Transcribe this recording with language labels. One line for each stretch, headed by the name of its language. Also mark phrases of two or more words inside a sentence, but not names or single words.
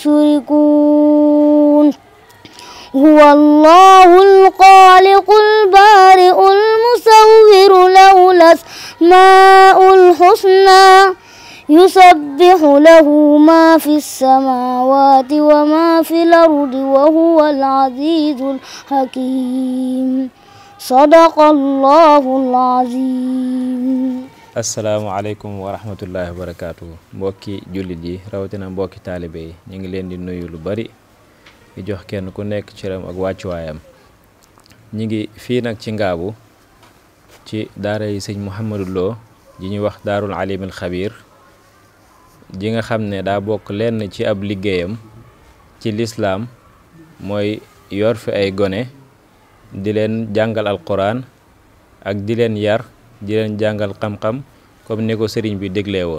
Arabic: يشركون هو الله الخالق البارئ المصور له الأسماء الحسنى يسبح له ما في السماوات وما في الأرض وهو العزيز الحكيم صدق الله العظيم. السلام عليكم ورحمة الله وبركاته.
Wolof: mbokki jullit yi rawatina mbokki taalibe yi ñu ngi leen di nuyu lu bari di jox kenn ku nekk ci ram ak wàccuwaayam. ñi ngi fii nag ci Ngaabu ci daara yi sëñ Mouhamadou Lo ji ñuy wax daarul alimil xabiir ji nga xam ne daa bokk lenn ci ab liggéeyam ci lislaam mooy yor fi ay gone di leen jàngal alquran ak di leen yar di leen jàngal xam-xam comme ni ko sëriñ bi déglee woon.